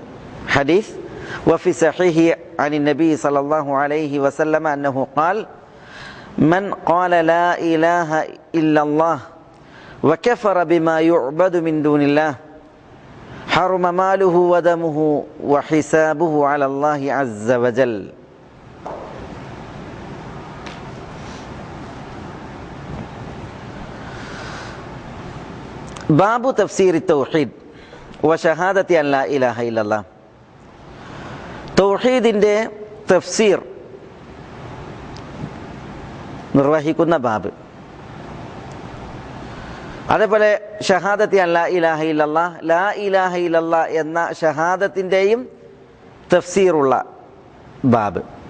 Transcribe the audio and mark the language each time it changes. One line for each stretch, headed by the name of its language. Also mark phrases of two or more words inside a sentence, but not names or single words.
Arabic: حديث وفي صحيح عن النبي صلى الله عليه وسلم أنه قال من قال لا إله إلا الله وكفر بما يعبد من دون الله حرم ماله ودمه وحسابه على الله عز وجل. باب تفسير التوحيد وشهادة أن لا إله إلا الله.
Malayalam: തൗഹീദിന്റെ തഫ്സീർ നിർവഹിക്കുന്ന ബാബ്.
Arabic: അതേപോലെ شهادة أن لا إله إلا الله، لا إله إلا الله
Malayalam: എന്ന ഷഹാദത്തിൻ്റെയും തഫ്സീറുള്ള ബാബ്.